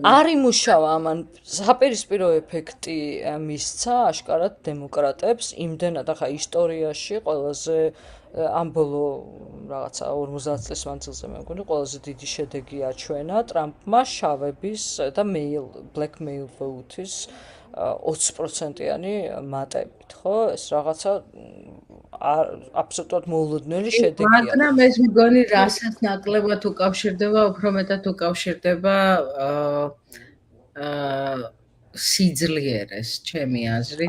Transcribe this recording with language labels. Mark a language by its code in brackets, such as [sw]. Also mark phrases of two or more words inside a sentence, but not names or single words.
[ka] არ იმუშავა ამან საპირისპირო ეფექტი მისცა აშკარად დემოკრატებს იმდენად ახლა ისტორიაში ყველაზე ამ ბოლო რაღაცა 50 წლის მანძილზე მე მგონი ყველაზე დიდი შედეგი აჩვენა ტრამპმა შავების და [en] black male vote- [ka] ის 20%-იანი მატებით, ხო? ეს რაღაცა აბსოლუტურად მოულოდნელი შედეგია. მაგრამ ეს მგონი რასაც ნაკლებად უკავშირდება, უფრო მეტად უკავშირდება სიძლიერეს, ჩემი აზრით.